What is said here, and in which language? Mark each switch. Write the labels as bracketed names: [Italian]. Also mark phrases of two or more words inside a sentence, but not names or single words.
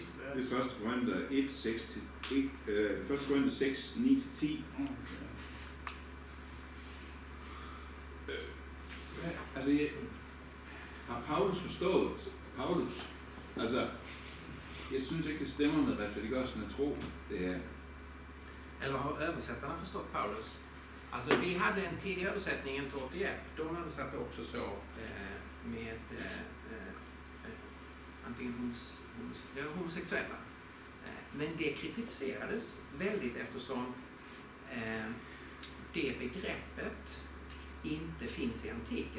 [Danish] Det er 1. Korinther 1. Korinther 6, 9-10. Altså, har Paulus forstået? Altså, jeg synes ikke, det stemmer med retfærdiggørelsen af tro. Det er... [Swedish] Eller har översättarna förstått Paulus? Alltså vi hade en tidig översättning, 81. De översatte också så med antingen homosexuella. Men det kritiserades väldigt eftersom det begreppet inte finns i antiken.